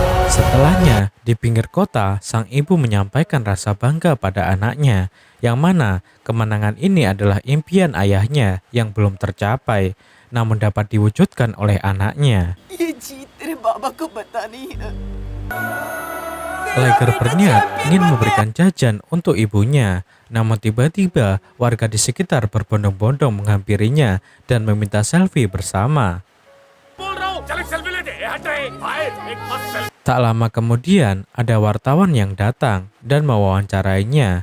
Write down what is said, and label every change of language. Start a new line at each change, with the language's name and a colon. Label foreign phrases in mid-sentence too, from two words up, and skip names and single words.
Indonesian: Setelahnya, di pinggir kota, sang ibu menyampaikan rasa bangga pada anaknya, yang mana kemenangan ini adalah impian ayahnya yang belum tercapai, namun dapat diwujudkan oleh anaknya.
Hindi: ये जीत तेरे बाबा को बता नहीं है।
Indonesian: Liger berniat ingin memberikan jajan untuk ibunya, namun tiba-tiba warga di sekitar berbondong-bondong menghampirinya dan meminta selfie bersama. Tak lama kemudian, ada wartawan yang datang dan mewawancarainya.